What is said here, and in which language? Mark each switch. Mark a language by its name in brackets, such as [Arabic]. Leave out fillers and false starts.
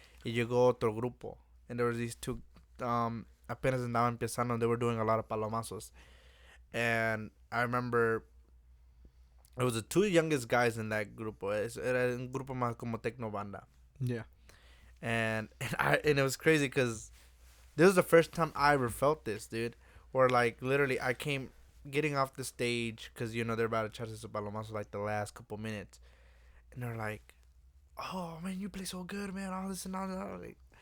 [Spanish] Y llegó otro grupo, [English] and there was these two [Spanish] apenas andaban empezando. [English] They were doing a lot of palomazos, and I remember it was the two youngest guys in that grupo. [Spanish] Era un grupo más como tecno banda. [English] Yeah. And it was crazy because this was the first time I ever felt this, dude. Where like literally I came getting off the stage because they're about to [Spanish] echarse su palomazo [English] like the last couple minutes, and they're like, "Oh man, you play so good, man! All this and all that."